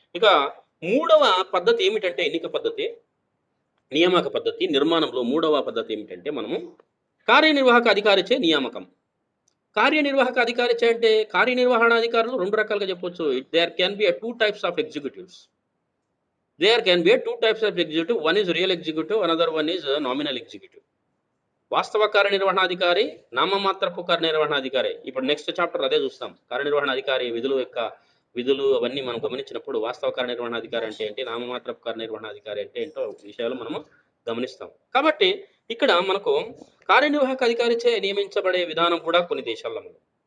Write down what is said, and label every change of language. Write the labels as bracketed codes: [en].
[te] ఇక మూడవ పద్ధతి ఏమిటంటే ఎన్నిక పద్ధతి, నియామక పద్ధతి నిర్మాణంలో మూడవ పద్ధతి ఏమిటంటే మనము కార్యనిర్వాహక అధికారిచే నియామకం. కార్యనిర్వాహక అధికారిచే అంటే కార్యనిర్వహణ అధికారులు రెండు రకాలుగా చెప్పొచ్చు. [en] There can be two types of executives. There can be two types of executive. One is real executive, another one is nominal executive. [te] వాస్తవ కార్యనిర్వహణాధికారి, నామమాత్రపు కార్యనిర్వహణాధికారి. ఇప్పుడు నెక్స్ట్ చాప్టర్ అదే చూస్తాం. కార్యనిర్వహణాధికారి విధులు అవన్నీ మనం గమనించినప్పుడు వాస్తవ కార్యనిర్వహణాధికారి అంటే ఏంటి, నామమాత్రపు కార్యనిర్వహణాధికారి అంటే ఏంటో విషయాలు మనము గమనిస్తాం. కాబట్టి ఇక్కడ మనకు కార్యనిర్వాహక అధికారిచే నియమించబడే విధానం కూడా కొన్ని దేశాల్లో ఉంది.